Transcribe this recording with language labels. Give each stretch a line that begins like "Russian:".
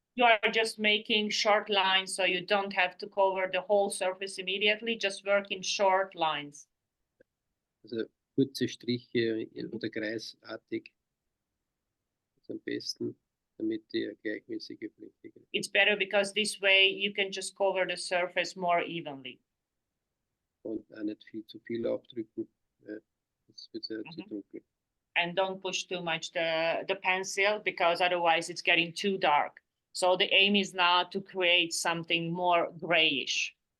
English: you are just making short lines, so you don't have to cover the whole surface immediately. Just work in short lines.
German: Also kurze Striche oder kreisartig. Das ist am besten, damit die gleichmäßige Fläche.
English: It's better because this way you can just cover the surface more evenly.
German: Und auch nicht zu viel aufdrücken. Das wird sehr zu dunkel.
English: And don't push too much the pencil, because otherwise it's getting too dark. So the aim is now to create something more grayish.